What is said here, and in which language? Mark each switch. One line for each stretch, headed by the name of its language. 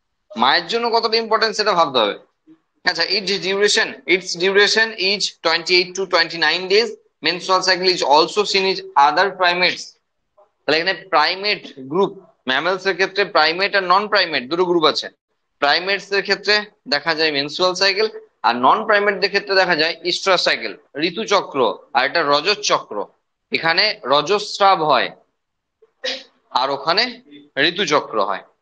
Bangla: মায়ের জন্য কতটা ইম্পর্টেন্ট সেটা ভাবতে হবে।
English: আচ্ছা, its duration is 28 to 29 days. Menstrual cycle is also seen in other primates.
Bangla: তাহলে এখানে প্রাইমেট গ্রুপ, ম্যামেলস এর ক্ষেত্রে প্রাইমেট আর নন প্রাইমেট দুটো গ্রুপ আছে। প্রাইমেটস এর ক্ষেত্রে দেখা যায় মেনস্ট্রুয়াল সাইকেল, আর নন প্রাইমেটদের ক্ষেত্রে দেখা যায় ইস্ট্রাস সাইকেল, ঋতুচক্র, আর এটা রজত চক্র। এখানে রজস্রাব হয় আর ওখানে ঋতুচক্র হয়।